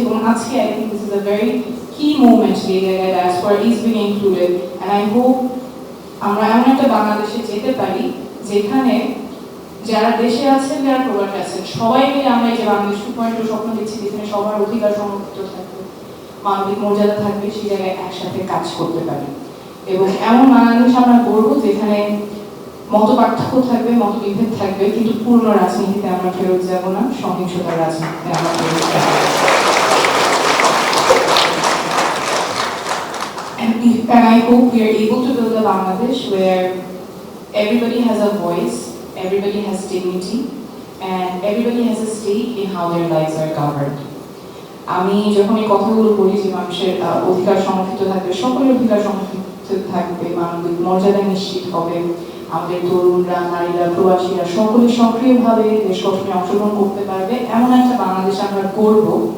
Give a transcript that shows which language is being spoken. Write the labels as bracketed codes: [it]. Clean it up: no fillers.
[bn] এবং আজকে [en] I think this is a very key moment [bn] যে জায়গায় [en] diaspora is being included, and I hope [bn] আমরা এমন একটা বাংলাদেশে যেতে পারি যেখানে যারা দেশে আছেন যারা প্রবাসী আছেন সবাই মিলে আমরা এই যে বাংলাদেশ 2.0 স্বপ্ন দেখছি, যেখানে সবার অধিকার সংরক্ষিত থাকবে, মানবিক মর্যাদা থাকবে, সেই জায়গায় একসাথে কাজ করতে পারি। এবং এমন বাংলাদেশ আমরা করবো যেখানে মত পার্থক্য থাকবে, মত বিভেদ থাকবে, কিন্তু পূর্ণ রাজনীতিতে আমরা ফেরত যাব না, সহিংসতার রাজনীতিতে আমরা ফেরত যাব না। [en] And I hope we are able to build a Bangladesh where everybody has a voice, everybody has dignity, and everybody has a stake in how their lives are governed. [bn] আমি যখন এই কথাগুলো বলি যে মানুষের অধিকার সংরক্ষিত থাকবে, সকলের অধিকার সংরক্ষিত থাকবে, মানবিক মর্যাদা নিশ্চিত হবে, আমাদের তরুণরা, নারীরা, প্রবাসীরা সকলে সক্রিয়ভাবে দেশ গঠনে অংশগ্রহণ করতে পারবে, এমন একটা বাংলাদেশ আমরা করবো।